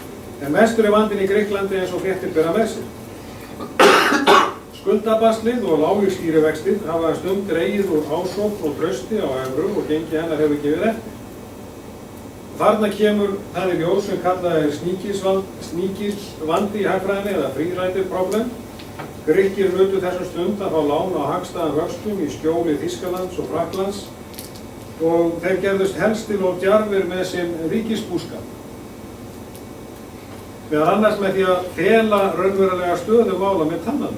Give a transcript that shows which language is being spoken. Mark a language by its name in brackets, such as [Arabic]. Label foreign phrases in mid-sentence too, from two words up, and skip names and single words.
[Icelandic] En mestur er vandinn í Grikklandi eins og fréttir bera með sér. Skuldabaslið og lágir stýrivextir hafa stund dregið úr ásókn og trausti á evru og gengi hennar hefur gefið eftir. Þarna kemur það í ljós sem kallað er sníkilsvandi í hagfræðinni eða [English] free-rider problem. [Icelandic] Grikkir nutu þessum stund að fá lán á hagstæðum vöxtum í skjóli Þýskalands og Frakklands og þeir gerðust helstil og djarfir með sinn ríkisbúskap. Meðal annars með því að fela raunverulega stöðu mála með tannanum.